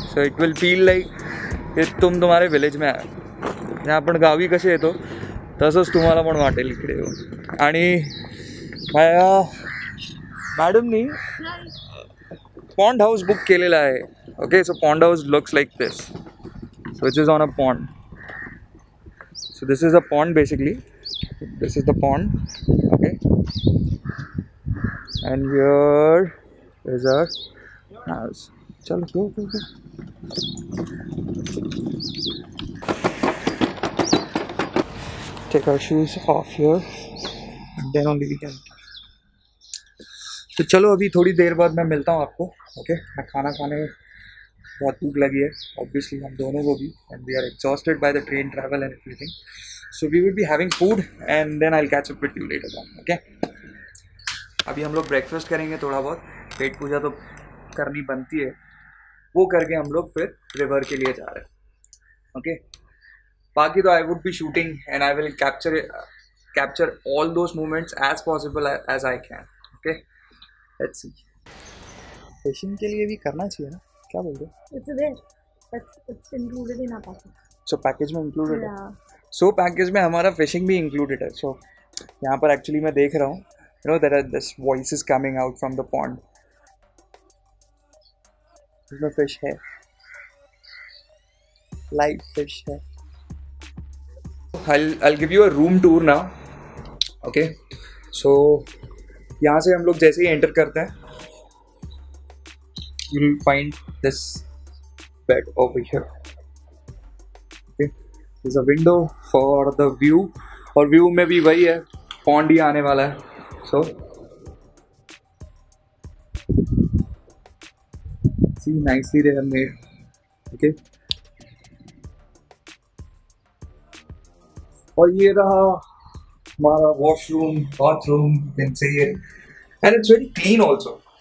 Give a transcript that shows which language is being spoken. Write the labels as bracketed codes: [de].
[en] So it will feel like [hi] तुम्हारे village में आहे. [mr] जर आपण गावी कसे येतो तसंच तुम्हाला पण वाटेल इकडे येऊन. आणि मॅडमनी पॉन्ड हाऊस बुक केलेला आहे. [en] Okay, so pond house looks like this. So which is on a pond. So this is a pond basically. This is the pond, okay. And here is our house. Chalo, go, go, go. Take our shoes off here and then only we can. [hi] तो चलो अभी थोड़ी देर बाद मैं मिलता हूँ आपको, okay. मैं खाना खाने बहुत भूख लगी है, ऑब्वियसली हम दोनों को भी, [en] And we are exhausted by the train travel and everything. So we will be having food and then I will catch up with you later on, okay. [hi] अभी हम लोग ब्रेकफास्ट करेंगे थोड़ा बहुत, पेट पूजा तो करनी बनती है, वो करके हम लोग फिर रिवर के लिए जा रहे हैं, ओके. बाकी तो [en] I would be shooting and I will capture all those moments as possible as I can, okay. Let's see. [hi] Fishing के लिए भी करना चाहिए ना, क्या बोल रहे हो? [en] It's there. It's included in our package. [hi] So package में इंक्लूडेड है. [en] Yeah. [hi] सो पैकेज में हमारा फिशिंग भी इंक्लूडेड है. सो यहाँ पर एक्चुअली मैं देख रहा हूँ, [en] You know there are this voices coming out from the pond. [hi] इसमें फिश है, लाइव फिश है. [en] I'll give you a room tour now, okay. [hi] So यहाँ से हम लोग जैसे ही एंटर करते हैं [en] you'll find this bed over here, okay. There's a window for the view, [hi] और व्यू में भी वही है, पॉन्ड ही आने वाला है. [en] So see, nicely they have made, okay. [hi] और ये रहा हमारा washroom, bathroom, [en] you can say it, and it's very clean also.